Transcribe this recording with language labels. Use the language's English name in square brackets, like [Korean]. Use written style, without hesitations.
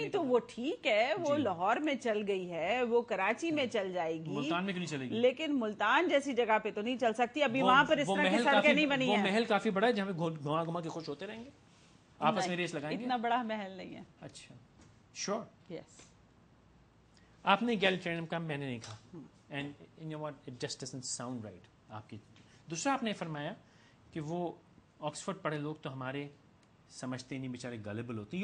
[Urdu] نہیں. تو وہ ٹھیک ہے, وہ لاہور میں چل گئی ہے, وہ کراچی میں چل جائے گی, ملتان میں کیوں نہیں چلے گی؟ لیکن ملتان جیسی جگہ پہ تو نہیں چل سکتی. ابھی وہاں پر اس طرح کی سڑکیں نہیں بنی ہیں. وہ محل کافی بڑا ہے جہاں پہ گھما گھما کے خوش ہوتے رہیں گے, آپس میں ریس لگائیں گے. اتنا بڑا محل نہیں ہے. اچھا شور. یس. آپ نے egalitarianism کا میں نے نہیں کہا, [English] and you know what, it just doesn't sound right. [Urdu] آپ کی دوسرا آپ نے فرمایا کہ وہ آکسفورڈ پڑھے لوگ تو ہمارے سمجھتے نہیں, بیچارے گلیبل ہوتے ہیں.